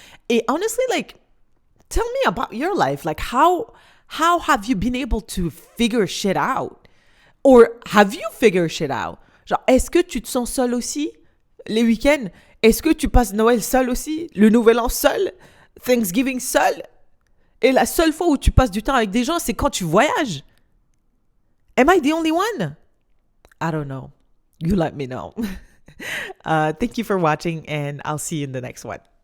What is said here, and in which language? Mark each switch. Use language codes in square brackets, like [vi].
[en] Et honestly, like, tell me about your life. Like, how have you been able to figure shit out? Or have you figured shit out? [fr] Genre, est-ce que tu te sens seul aussi les week-ends? Est-ce que tu passes Noël seul aussi? Le Nouvel An seul? Thanksgiving seul? Et la seule fois où tu passes du temps avec des gens, c'est quand tu voyages? [en] Am I the only one? I don't know. You let me know. Thank you for watching, and I'll see you in the next one.